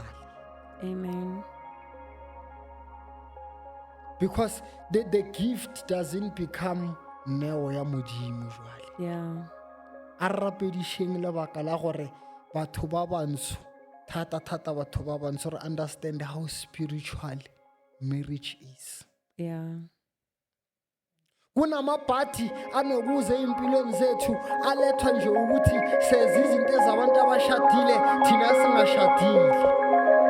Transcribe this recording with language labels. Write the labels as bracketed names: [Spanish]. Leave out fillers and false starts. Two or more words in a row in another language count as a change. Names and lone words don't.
[English] Amen. Because the gift doesn't become [Northern Sotho] neo ya modimo jwale. [English] Yeah. [Northern Sotho] A rapedišeng lebaka la gore batho ba bantsho thata batho ba bantsho re [English] understand how spiritual marriage is. Yeah. [Zulu] kunamabhadi anokuze empilweni zethu alethwa nje ukuthi sezi izinto ezabantu abashadile thina singashadile.